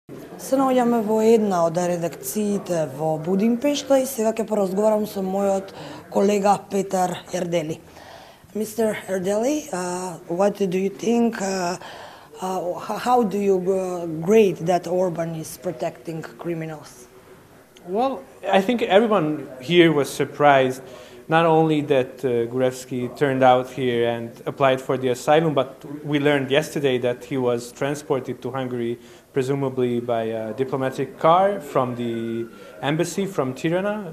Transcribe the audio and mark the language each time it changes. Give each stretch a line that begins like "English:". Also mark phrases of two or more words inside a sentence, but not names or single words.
Macedonian: Се наоѓаме во една од редакциите во Будимпешта и сега ќе поразговарам со мојот колега Петар Ердели.
English: Mr. Erdeli, what do you think, how do you grade that Orban is protecting criminals? Well, I think everyone here was surprised, not only that Gruevski turned out here and applied for the asylum, but we learned yesterday that he was transported to Hungary, presumably by a diplomatic car from the embassy from Tirana.